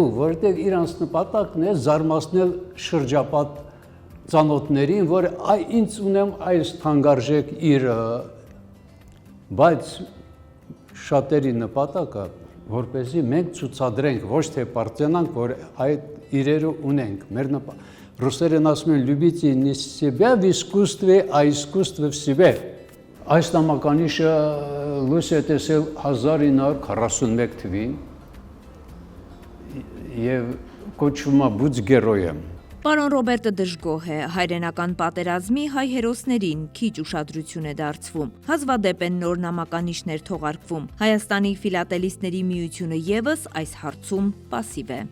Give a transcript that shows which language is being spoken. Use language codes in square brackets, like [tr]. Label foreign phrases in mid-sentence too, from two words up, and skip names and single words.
[hy] որովհետեւ իրանց նպատակն է զարմացնել շրջապատ ծանոթներին, որ ինձ ունեմ այս թանկարժեք իրը, բայց շատերի նպատակը, որպեսզի մենք ցուցադրենք, ոչ թե պարծենանք, որ այդ իրերը ունենք։ Մեր ռուսերեն ասում են [ru] «Любите не себя в искусстве, а искусство в себе»։ [hy] Այս նամականիշը լույս է տեսել 1941 թվականին եւ կոչվում է [ru] «Будь героем»։ [hy] Պարոն Ռոբերտը դժգոհ է, հայրենական պատերազմի հայ հերոսներին քիչ ուշադրություն է դարձվում։ Հազվադեպ են նոր նամականիշներ թողարկվում։ Հայաստանի ֆիլատելիստների միությունը ևս այս հարցում պասիվ է։